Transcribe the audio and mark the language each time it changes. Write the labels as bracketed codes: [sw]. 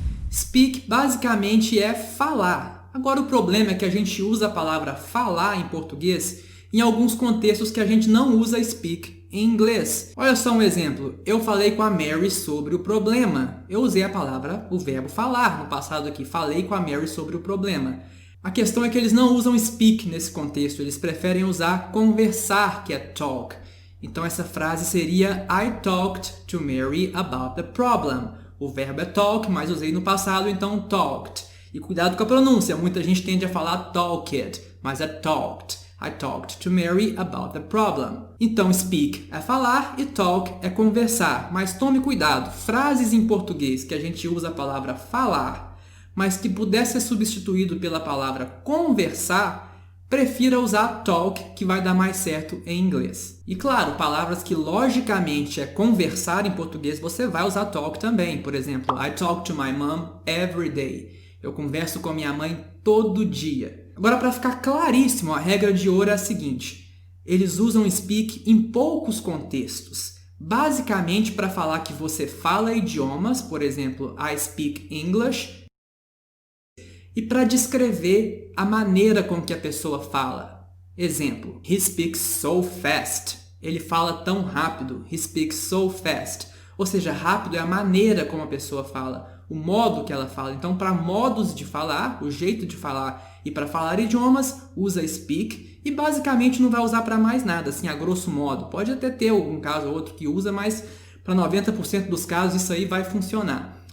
[pt] Speak basicamente é falar. Agora o problema é que a gente usa a palavra falar em português em alguns contextos que a gente não usa speak em inglês. Olha só um exemplo. Eu falei com a Mary sobre o problema. Eu usei o verbo falar no passado aqui. Falei com a Mary sobre o problema. A questão é que eles não usam speak nesse contexto. Eles preferem usar conversar, que é talk. Então essa frase seria [en] I talked to Mary about the problem. [pt] O verbo é talk, mas usei no passado, então talked. E cuidado com a pronúncia, muita gente tende a falar talked, mas é talked. [en] I talked to Mary about the problem. [pt] Então speak é falar e talk é conversar. Mas tome cuidado, frases em português que a gente usa a palavra falar, mas que pudesse ser substituído pela palavra conversar, prefira usar talk, que vai dar mais certo em inglês. E claro, palavras que logicamente é conversar em português, você vai usar talk também. Por exemplo, [en] I talk to my mom every day. [pt] Eu converso com minha mãe todo dia. Agora, para ficar claríssimo, a regra de ouro é a seguinte. Eles usam speak em poucos contextos. Basicamente para falar que você fala idiomas, por exemplo, [en] I speak English, [pt] e para descrever a maneira com que a pessoa fala. Exemplo, [en] he speaks so fast. [pt] Ele fala tão rápido. [en] He speaks so fast. [pt] Ou seja, rápido é a maneira como a pessoa fala, o modo que ela fala. Então, para modos de falar, o jeito de falar e para falar idiomas, usa speak e basicamente não vai usar para mais nada, assim, a grosso modo. Pode até ter um caso ou outro que usa, mas para 90% dos casos isso aí vai funcionar.